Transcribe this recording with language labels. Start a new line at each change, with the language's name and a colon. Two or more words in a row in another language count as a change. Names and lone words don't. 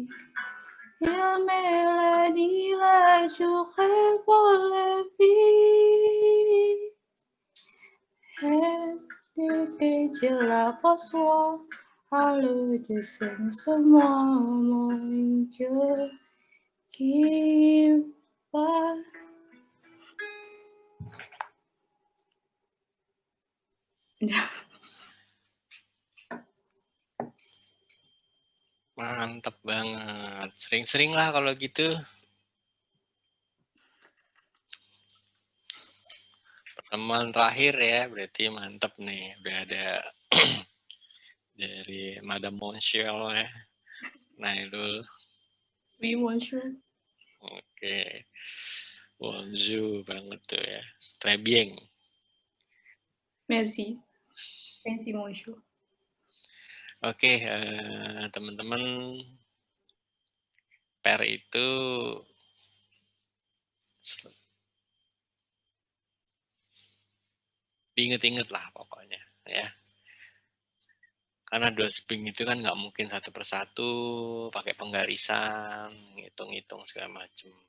French: Il me l'a dit, la journée pour la vie. Et dès que je l'aperçois, alors je sens sur moi mon cœur qui bat.
Indonesian: Mantap banget. Sering-sering lah kalau gitu. Pertemuan terakhir ya, berarti mantap nih. Udah ada dari
French: Madame Monsieur
Indonesian: ya. Nailul.
French: Oui, monsieur.
Indonesian: Oke. Bonjour banget tuh ya.
French: Très bien. Merci. Merci, monsieur.
Indonesian: Oke, teman-teman, per itu diinget-inget lah pokoknya ya. Karena dosbing itu kan nggak mungkin satu persatu pakai penggarisan, ngitung-ngitung segala macam.